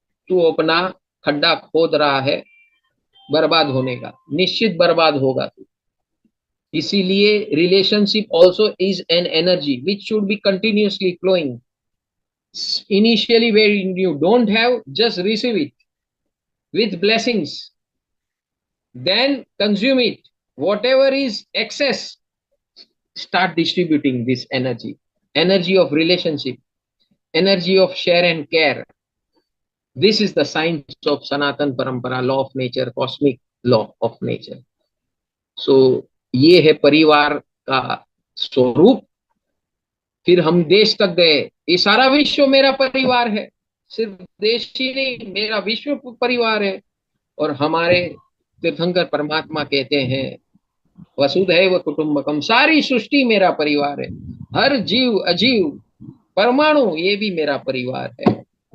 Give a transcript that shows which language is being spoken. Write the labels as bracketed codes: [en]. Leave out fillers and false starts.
[hi] तू अपना खड्डा खोद रहा है बर्बाद होने का, निश्चित बर्बाद होगा तू। इसीलिए [en] Relationship also is an energy which should be continuously flowing. Initially where you don't have, just receive it with blessings, then consume it. Whatever is excess, start distributing this energy, energy of relationship, energy of share and care. This is the science of Sanatan Parampara, law of nature, cosmic law of nature. [hi] So ये है परिवार का स्वरूप। फिर हम देश तक गए, ये सारा विश्व मेरा परिवार है, सिर्फ देश ही नहीं, मेरा विश्व परिवार है। और हमारे तीर्थंकर परमात्मा कहते हैं, वसुधैव कुटुंबकम, सारी सृष्टि मेरा परिवार है, हर जीव अजीव परमाणु ये भी मेरा परिवार है।